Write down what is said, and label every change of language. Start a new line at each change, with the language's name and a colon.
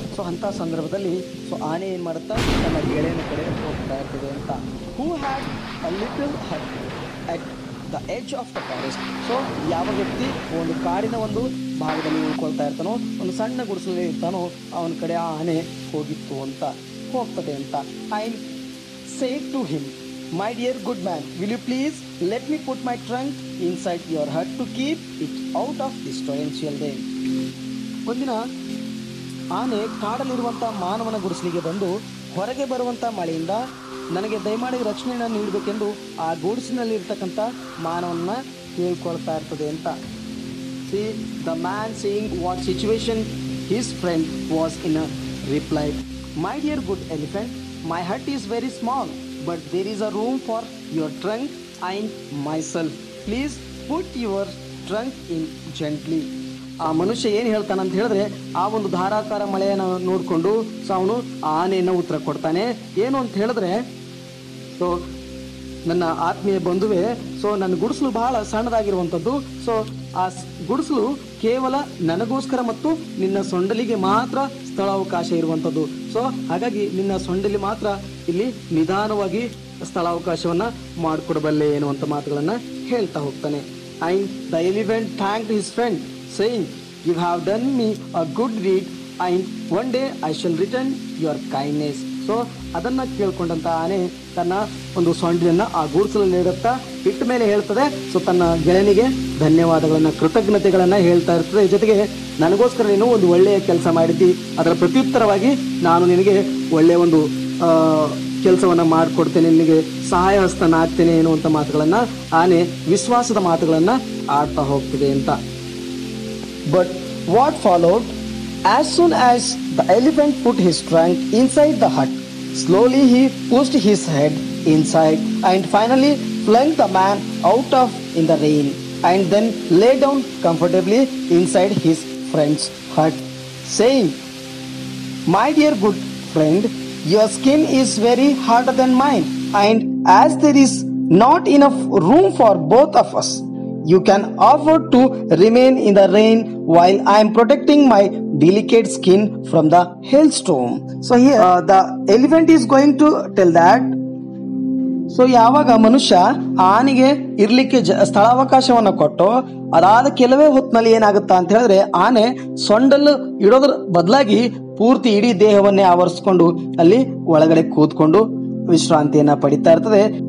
Kannada: So ಅಂತ ಸಂದರ್ಭದಲ್ಲಿ so ಆನೆ ಏನ್ ಮಾಡುತ್ತಾ, ತನ್ನ ಗೆಳೆಯನ ಕಡೆ ಹೋಗ್ತಾ ಇರ್ತದೆ ಅಂತ.
English: Who had a little hut at the edge of the forest.
Kannada: So ಯಾವ ವ್ಯಕ್ತಿ ಒಂದು ಕಾಡಿನ ಒಂದು ಭಾಗದಲ್ಲಿ ಉಳ್ಕೊಳ್ತಾ ಇರ್ತಾನೋ, ಒಂದು ಸಣ್ಣ ಗುಡಿಸಲಲ್ಲಿ ಇರ್ತಾನೋ, ಅವನ ಕಡೆ ಆ ಆನೆ ಹೋಗಿತ್ತು ಅಂತ, ಹೋಗ್ತದೆ ಅಂತ.
English: I said to him, my dear good man, will you please let me put my trunk inside your hut to keep it out of this torrential rain.
Kannada: ಒಂದಿನ ಆನೆ ಕಾಡಲ್ಲಿರುವಂತಹ ಮಾನವನ ಗುಡಿಸಲಿಗೆ ಬಂದು ಹೊರಗೆ ಬರುವಂತ ಮಳೆಯಿಂದ ನನಗೆ ದಯಮಾಡಿ ರಕ್ಷಣೆಯನ್ನು ನೀಡಬೇಕೆಂದು ಆ ಗುಡಿಸಿನಲ್ಲಿ ಇರ್ತಕ್ಕಂಥ ಮಾನವನ್ನ ಕೇಳ್ಕೊಳ್ತಾ ಇರ್ತದೆ ಅಂತ.
English: See the man saying what situation his friend was in a replied, my dear good elephant, my hut is very small, but there is a room for your trunk and myself. Please put your trunk in gently.
Kannada: ಆ ಮನುಷ್ಯ ಏನು ಹೇಳ್ತಾನಂತ ಹೇಳಿದ್ರೆ, ಆ ಒಂದು ಧಾರಾಕಾರ ಮಳೆಯನ್ನು ನೋಡಿಕೊಂಡು so ಅವನು ಆನೆಯನ್ನು ಉತ್ತರ ಕೊಡ್ತಾನೆ. ಏನು ಅಂತ ಹೇಳಿದ್ರೆ, ಸೊ ನನ್ನ ಆತ್ಮೀಯ ಬಂಧುವೆ, ಸೊ ನನ್ನ ಗುಡಿಸಲು ಬಹಳ ಸಣ್ಣದಾಗಿರುವಂಥದ್ದು. ಸೊ ಆ ಗುಡಿಸಲು ಕೇವಲ ನನಗೋಸ್ಕರ ಮತ್ತು ನಿನ್ನ ಸೊಂಡಲಿಗೆ ಮಾತ್ರ ಸ್ಥಳಾವಕಾಶ ಇರುವಂಥದ್ದು. ಸೊ ಹಾಗಾಗಿ ನಿನ್ನ ಸೊಂಡಲಿ ಮಾತ್ರ ಇಲ್ಲಿ ನಿಧಾನವಾಗಿ ಸ್ಥಳಾವಕಾಶವನ್ನ ಮಾಡಿಕೊಡಬಲ್ಲೆ ಎನ್ನುವಂಥ ಮಾತುಗಳನ್ನ ಹೇಳ್ತಾ ಹೋಗ್ತಾನೆ.
English: And the elephant thanked his friend saying, you have done me a good deed and one day I shall return your kindness.
Kannada: So ಅದನ್ನ ಕೇಳ್ಕೊಂಡಂತ ಆನೆ ತನ್ನ ಒಂದು ಸೊಂಡಿಲನ್ನ ಆ ಗೂಡ್ಸಲಲ್ಲಿ ಇಡುತ್ತಾ ಇಟ್ಟ ಮೇಲೆ ಹೇಳ್ತದೆ. ಸೊ ತನ್ನ ಗೆಳೆಯನಿಗೆ ಧನ್ಯವಾದಗಳನ್ನ, ಕೃತಜ್ಞತೆಗಳನ್ನ ಹೇಳ್ತಾ ಇರ್ತದೆ. ಜೊತೆಗೆ ನನಗೋಸ್ಕರ ನೀನು ಒಂದು ಒಳ್ಳೆಯ ಕೆಲಸ ಮಾಡಿದ್ದಿ, ಅದರ ಪ್ರತ್ಯುತ್ತರವಾಗಿ ನಾನು ನಿನಗೆ ಒಳ್ಳೆಯ ಒಂದು ಕೆಲಸವನ್ನ ಮಾಡಿಕೊಡ್ತೇನೆ, ನಿನಗೆ ಸಹಾಯ ಹಸ್ತನಾಗ್ತೇನೆ ಎನ್ನುವಂಥ ಮಾತುಗಳನ್ನ ಆನೆ ವಿಶ್ವಾಸದ ಮಾತುಗಳನ್ನ ಆಡ್ತಾ ಹೋಗ್ತಿದೆ ಅಂತ. But what followed?
English: As soon as the elephant put his trunk inside the hut, slowly he pushed his head inside and finally flung the man out of in the rain and then lay down comfortably inside his friend's hut, saying, "My dear good friend, your skin is very harder than mine, and as there is not enough room for both of us, you can afford to remain in the rain while I am protecting my delicate skin from the hailstorm." So here the elephant is going to tell that.
Kannada: So ಯಾವಾಗ ಮನುಷ್ಯ ಆನೆಗೆ ಇರ್ಲಿಕ್ಕೆ ಸ್ಥಳಾವಕಾಶವನ್ನ ಕೊಟ್ಟು ಅದಾದ ಕೆಲವೇ ಹೊತ್ತಿನಲ್ಲಿ ಏನಾಗುತ್ತಾ ಅಂತ ಹೇಳಿದ್ರೆ ಆನೆ ಸೊಂಡಲ್ ಇಡೋದ್ರ ಬದಲಾಗಿ ಪೂರ್ತಿ ಇಡೀ ದೇಹವನ್ನೇ ಆವರಿಸಿಕೊಂಡು ಅಲ್ಲಿ ಒಳಗಡೆ ಕೂತ್ಕೊಂಡು ವಿಶ್ರಾಂತಿಯನ್ನ ಪಡಿತಾ ಇರ್ತದೆ.